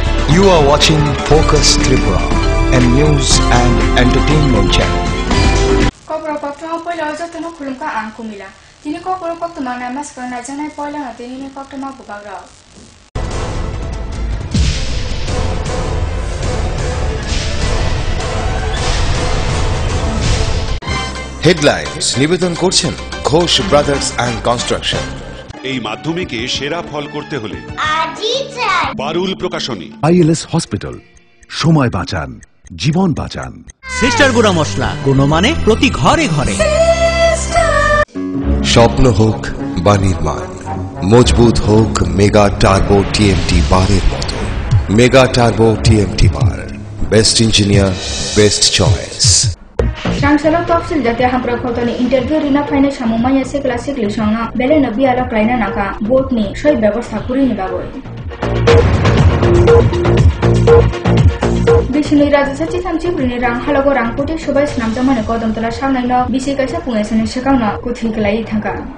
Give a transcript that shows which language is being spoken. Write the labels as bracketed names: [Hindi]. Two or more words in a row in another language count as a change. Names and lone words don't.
[English] You are watching Focus Tripura, a news and entertainment channel. [Kok Borok] Kobro pakto poila ojo teno khulumka ang kumila. Tini kobro pakto mana mas karna janai poila na tini pakto ma bubagra. [Bangla] Headlines নিবেদন করছেন ঘোষ ব্রাদার্স অ্যান্ড কনস্ট্রাকশন। এই মাধ্যমিকে সেরা ফল করতে হলে আজই চাই পারুল প্রকাশনী। আইএলএস হসপিটাল, সময় বাঁচান, জীবন বাঁচান। সিস্টার গুঁড়া মশলা, গুণমানে প্রতি ঘরে ঘরে। স্বপ্ন হোক বা নির্মাণ, মজবুত হোক মেগা টার্বো টিএমটি বারের মতো। মেগা টার্বো টিএমটি বার, [English] Best Engineer, Best Choice. [Kok Borok] Sangshalo topsil jate hampra khotoni interview rina faina samumaya se classic lisanga belena biala klaina naka boat ni shoi byabostha kuri ni bagoi Bishini Raja Sachi Samchi Brini Rang Halago Rang Puti Shobai Snamjamane Kodamtala Shanaino Bisi Kaisa Pungasani Shakana Kuthi Klai Thaka